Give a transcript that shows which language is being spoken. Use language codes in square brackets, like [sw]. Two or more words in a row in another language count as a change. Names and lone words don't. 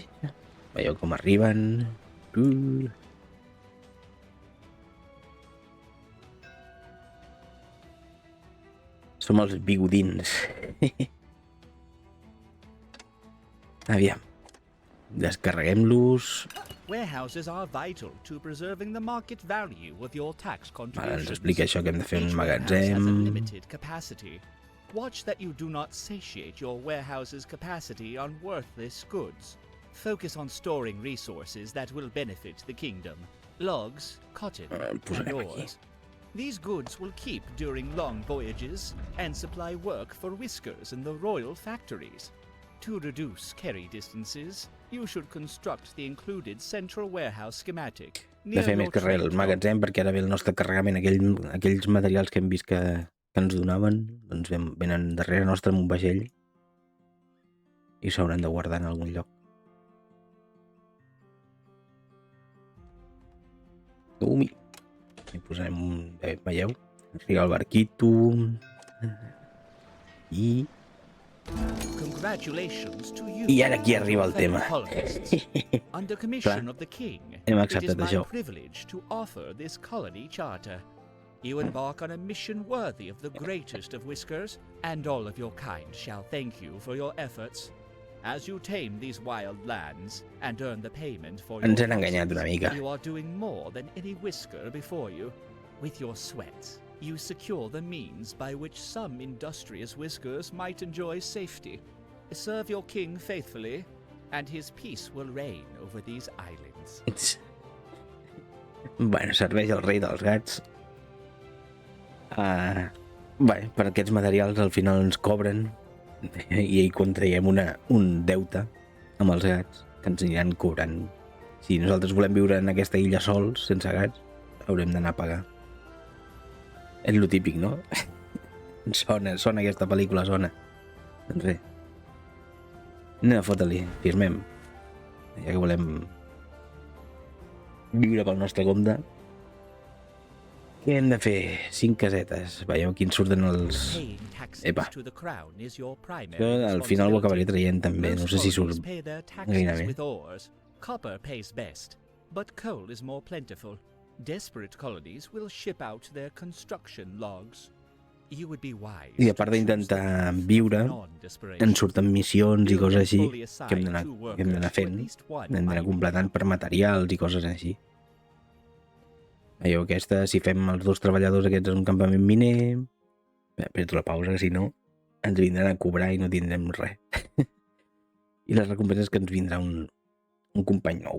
[ca] Veieu com arriben. Som els bigodins. Aviam. Descarreguem-los. [en] Warehouses are vital to preserving the market value of your tax [ca] Vale, ens [en] contributions. [ca] explica això, que hem de fer un [en] Each warehouse has a [ca] magatzem. [en] limited capacity. Watch that you do not satiate your warehouse's capacity on worthless goods. Focus on storing resources that will benefit the kingdom. Logs, cotton, and [ca] posarem aquí. [en] ores. These goods will keep during long voyages and supply work for Whiskers in the royal factories. To reduce carry distances, you should construct the included central warehouse schematic. [ca] De fer més que res el magatzem, perquè ara ve el nostre carregament. Aquells materials que hem vist que ens donaven, doncs venen darrere nostre amb un vaixell i s'hauran de guardar en algun lloc. Ui, hi posarem un... Veieu? Arriba el barquito i... [en] Congratulations to you. [ca] I ara aquí arriba el tema. [en] Colonists. Under commission of the king, [ca] Hem [en] it is [ca] acceptat [en] my [ca] això. [en] privilege to offer this colony charter. You embark on a mission worthy of the greatest of Whiskers, and all of your kind shall thank you for your efforts. As you tame these wild lands and earn the payment for your [ca] Ens han enganyat una [en] losses, [ca] mica. [en] you are doing more than any Whisker before you. With your sweat, you secure the means by which some industrious Whiskers might enjoy safety. Serve your king faithfully, and his peace will reign over these islands. [ca] Bueno, serveix el rei dels gats. Bé, per aquests materials al final ens cobren i hi contraiem un deute amb els gats que ens aniran cobrant. Si nosaltres volem viure en aquesta illa sols, sense gats, haurem d'anar a pagar. És lo típic, no? Sona aquesta pel·lícula, sona. Doncs bé. Anem a fotre-li, firmem. Ja que volem viure pel nostre compte. Què hem de fer? 5 casetes. Veieu, aquí ens surten els... [en] Paying taxes [ca] Epa. [en] to the crown is your primary [ca] Això al final ho acabaré [en] responsibility. [ca] traient també. No [en] Most [ca] sé si [en] colonies [ca] surt [en] pay their [ca] gairebé. [en] taxes with ores. Copper pays best, but coal is more plentiful. Desperate colonies will ship out their construction logs. You would be wise [ca] I a [en] to [ca] part [en] choose [ca] d'intentar [en] the [ca] viure, [en] non-desperation. [ca] ens surten missions i [en] You [ca] coses [en] can [ca] així [en] fully [ca] que hem [en] assign [ca] d'anar [en] two [ca] que hem d'anar [en] workers to at [ca] fent. [en] least one [ca] Hem d'anar [en] mining [ca] completant per [en] camp. [ca] materials i coses així. Veieu, aquesta, si fem els 2 treballadors aquests en un campament miner... Apreto la pausa, que si no ens vindran a cobrar i no tindrem res. I les recompenses que ens vindrà un company nou.